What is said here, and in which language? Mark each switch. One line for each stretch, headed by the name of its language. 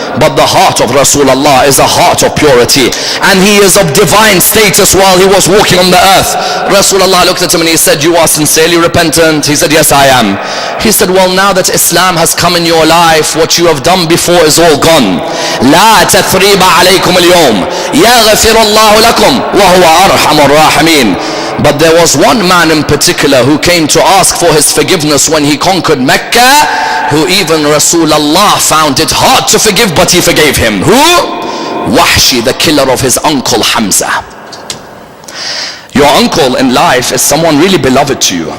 English: But the heart of Rasulullah is a heart of purity, and he is of divine status while he was walking on the earth. Rasulullah looked at him and he said, you are sincerely repentant? He said, yes, I am. He said, well, now that Islam has come in your life, what you have done before is all gone.
Arabic: لا تثريب عليكم اليوم يغفر الله لكم وهو أرحم الراحمين.
English: But there was one man in particular who came to ask for his forgiveness when he conquered Mecca, who even Rasulullah found it hard to forgive, but he forgave him. Who? Wahshi, the killer of his uncle Hamza. Your uncle in life is someone really beloved to you.